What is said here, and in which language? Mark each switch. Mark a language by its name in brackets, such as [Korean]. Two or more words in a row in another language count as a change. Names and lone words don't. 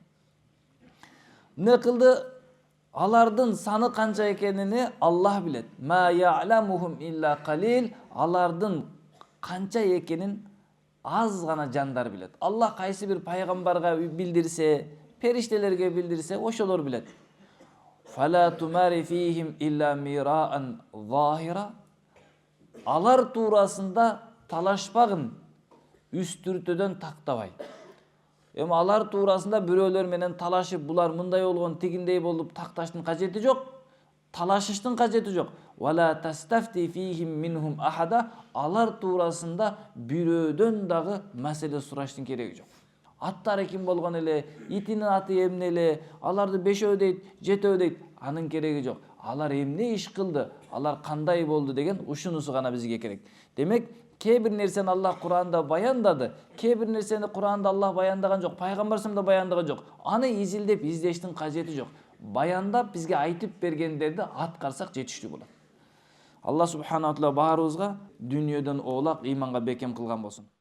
[Kyrgyz] Эмне кылды? Алардын саны канча экенини Аллах билет. [Arabic] ما يعلمهم إلا قليل. [Kyrgyz] Алардын канча экенин аз гана жандар билет. Аллах кайсы бир пайгамбарга билдирсе, периштелерге билдирсе, ошолор билет. [Arabic] فلا تمار فيهم إلا مراء ظاهرا. [Kyrgyz] Алар туурасында талашпагын, үстүртөдөн тактабай. Эми алар туурасында бирөөлөр менен талашып, булар мындай болгон, тигиндей болуп такташтын кажети жок, талашыштын кажети жок. [Arabic] ولا تستفت فيهم منهم أحدا. [Kyrgyz] Алар туурасында бирөөдөн дагы маселе сураштын кереги жок. Аттары ким болгон эле, итинин аты эмне эле, аларды 5 дейт, 7 дейт, анын кереги жок. Алар эмне иш кылды, алар кандай болду деген ушунусу гана бизге керек. Демек, кээ бир нерсени Аллах Кур'анда баяндады, кээ бир нерсени Кур'анда Аллах баяндаган жок, пайгамбарым да баяндаган жок. Аны изилдеп издештин кажети жок. Баяндап бизге айтып бергендерди аткарсак жетиштүү болот. [Arabic] الله سبحانه وتعالى [Kyrgyz] баарыбызга дүйнөдөн оолак ыйманга бекем кылган болсун.